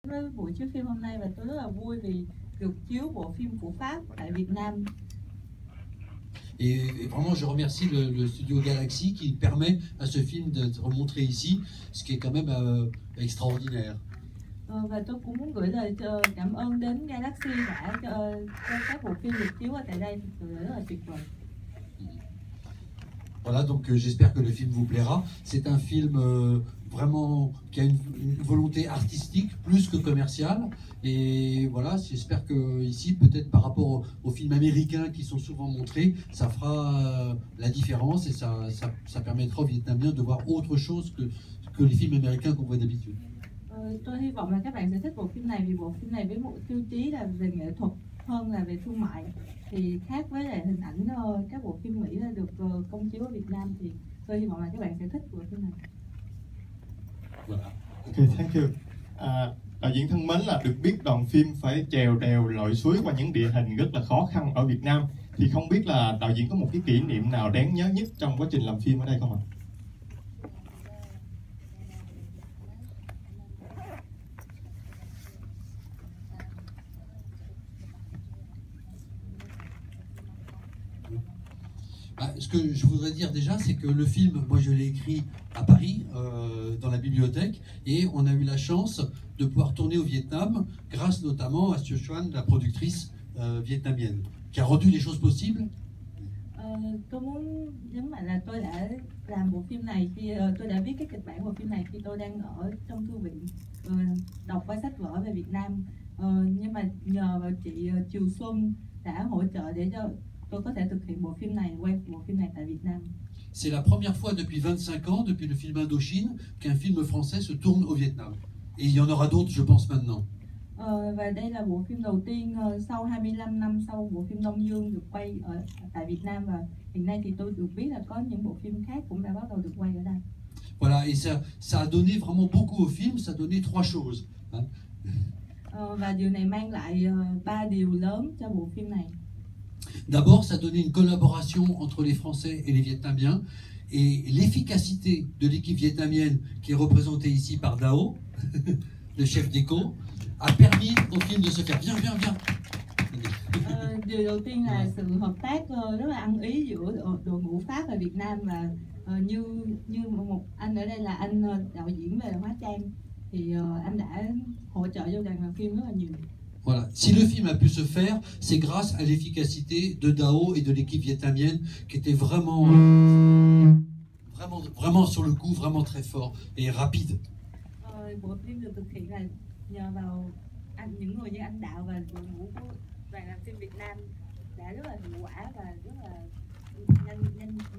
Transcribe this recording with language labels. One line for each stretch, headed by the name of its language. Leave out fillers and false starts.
Vietnamese: với buổi chiếu phim hôm nay và tôi rất là vui vì được chiếu bộ phim của Pháp tại Việt Nam.
French: Et vraiment, je remercie le studio Galaxy qui permet à ce film d'être montré ici, ce qui est quand même extraordinaire.
Vietnamese: Và tôi cũng muốn gửi lời cảm ơn đến Galaxy đã cho các bộ phim được chiếu ở tại đây, thực sự rất là tuyệt vời.
French: Voilà, donc j'espère que le film vous plaira. C'est un film vraiment qui a une volonté artistique plus que commerciale. Et voilà, j'espère que ici, peut-être par rapport aux films américains qui sont souvent montrés, ça fera la différence et ça permettra aux Vietnamiens de voir autre chose que les films américains qu'on voit d'habitude.
Vietnamese: Tôi hy vọng là các bạn sẽ thích bộ phim này vì bộ phim này với một tiêu chí là về nghệ thuật hơn là về thương mại, thì khác với lại hình ảnh các bộ phim Mỹ là được công chiếu ở Việt Nam, thì tôi hy vọng là các bạn sẽ thích bộ phim này.
English: Okay, thank you.
Vietnamese: Đạo diễn thân mến, là được biết đoàn phim phải chèo đèo lội suối qua những địa hình rất là khó khăn ở Việt Nam, thì không biết là đạo diễn có một cái kỷ niệm nào đáng nhớ nhất trong quá trình làm phim ở đây không ạ?
French: Ce que je voudrais dire déjà, c'est que le film, moi je l'ai écrit à Paris, dans la bibliothèque, et on a eu la chance de pouvoir tourner au Vietnam, grâce notamment à Siu Xuan, la productrice vietnamienne, qui a rendu les choses possibles.
Vietnamese: Tôi muốn nhấn mạnh là tôi đã làm bộ phim này khi tôi đã viết cái kịch bản bộ phim này khi tôi đang ở trong thư viện đọc qua sách vở về Việt Nam, nhưng mà nhờ vào chị Triều Xuân đã hỗ trợ để cho tôi có thể thực hiện bộ phim này, quay bộ phim này tại Việt Nam.
French: C'est la première fois depuis 25 ans, depuis le film Indochine, qu'un film français se tourne au Vietnam. Et il y en aura d'autres, je pense, maintenant.
Vietnamese: Và đây là bộ phim đầu tiên sau 25 năm sau bộ phim Đông Dương được quay tại Việt Nam, và hiện nay thì tôi được biết là có những bộ phim khác cũng đã bắt đầu được quay ở đây.
French: Voilà, et ça a donné vraiment beaucoup au film, ça a donné trois choses.
Vietnamese: Và điều này mang lại 3 điều lớn cho bộ phim này.
French: D'abord, ça donnait une collaboration entre les Français et les Vietnamiens, et l'efficacité de l'équipe vietnamienne qui est représentée ici par Dao, le chef d'éco, a permis au film de se faire. Viens.
Vietnamese: Điều đầu tiên là sự hợp tác rất là ăn ý giữa đội ngũ Pháp và Việt Nam, và như một anh ở đây là anh đạo diễn về hóa trang, thì anh đã hỗ trợ cho đoàn làm phim rất là nhiều.
French: Voilà. Si le film a pu se faire, c'est grâce à l'efficacité de Dao et de l'équipe vietnamienne qui était vraiment sur le coup, vraiment très fort et rapide.
Vietnamese: Bộ phim được thực hiện là nhờ vào những người như anh Đạo và đội ngũ của đoàn làm phim Việt Nam đã rất là hiệu quả và rất là nhanh nhẹn.